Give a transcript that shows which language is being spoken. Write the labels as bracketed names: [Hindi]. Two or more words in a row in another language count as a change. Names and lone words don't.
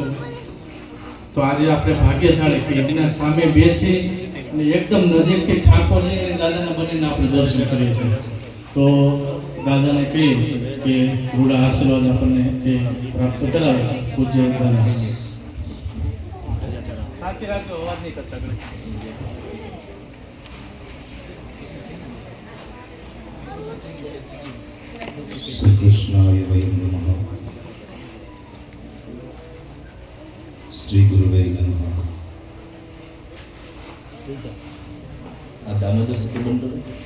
[Gujarati] તો આજે આપણે ભાગ્યશાળી કે એના સામે બેસી અને એકદમ નજીકથી ઠાકોરજી અને દાદાના બંનેને આપણે દર્શન કરીએ છીએ। તો દાદાને કહીએ કે રૂડા આશીર્વાદ આપણને એ પ્રાપ્ત કરાવે પૂજ્ય દાદા। [Sanskrit] श्री कृष्णाय वयं नमः। श्री गुरुवे नमः। [Hindi] आ दामोदर से बंद करो।